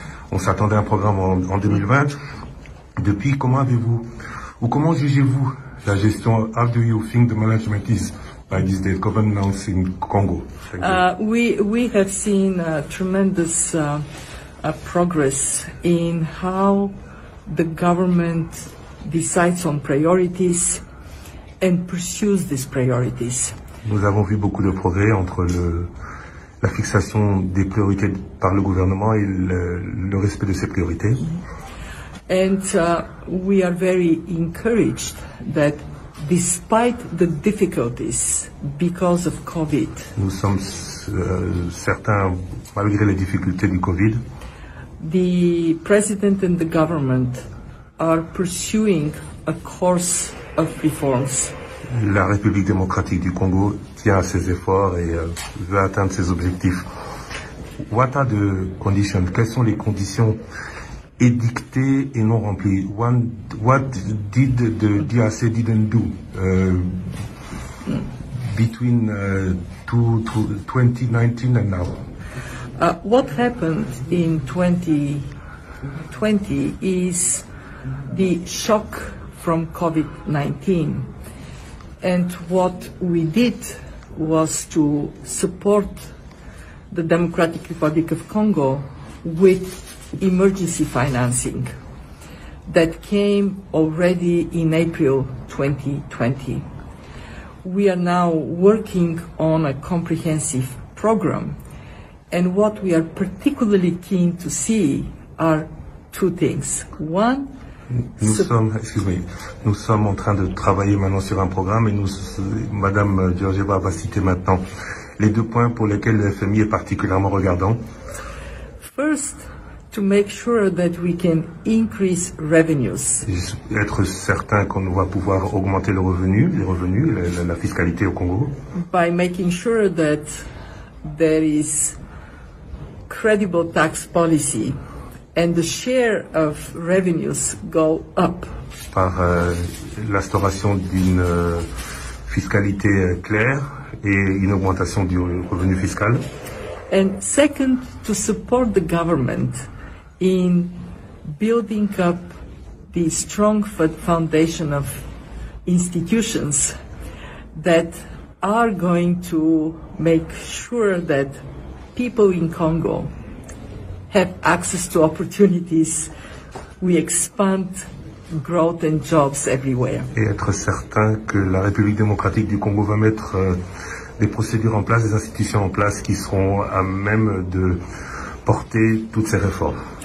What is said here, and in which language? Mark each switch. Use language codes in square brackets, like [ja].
[fr] On s'attendait à un programme en 2020. Depuis, comment jugez-vous la gestion? [en] How do you think the management is by this day, governance in Congo? We have seen tremendous progress in how the government decides on priorities and pursues these priorities. [fr] Nous avons vu beaucoup de progrès entre la fixation des priorités par le gouvernement et le respect de ces priorités. [en] And we are very encouraged that despite the difficulties because of COVID, [fr] nous sommes certains, malgré les difficultés du Covid, [en] the president and the government are pursuing a course of reforms. [fr] La République démocratique du Congo tient à ses efforts et veut atteindre ses objectifs. [en] What are the conditions? [fr] Quelles sont les conditions édictées et non remplies? [en] What did the DRC didn't do between 2019 and now? What happened in 2020 is the shock from COVID-19. And what we did was to support the Democratic Republic of Congo with emergency financing that came already in April 2020. We are now working on a comprehensive program, and what we are particularly keen to see are two things. One, [fr] nous sommes en train de travailler maintenant sur un programme et Madame Georgieva va citer maintenant les deux points pour lesquels le FMI est particulièrement regardant. [en] First, to make sure that we can increase revenues. [fr] Être certain qu'on va pouvoir augmenter les revenus, la fiscalité au Congo. [en] By making sure that there is credible tax policy and the share of revenues go up. [fr] Par l'instauration d'une fiscalité claire et une augmentation du revenu fiscal. [en] And second, to support the government in building up the strong foundation of institutions that are going to make sure that people in Congo have access to opportunities. We expand growth and jobs everywhere. [fr] Et être certain que la République démocratique du Congo va mettre des procédures en place, des institutions en place qui seront à même de porter toutes ces réformes.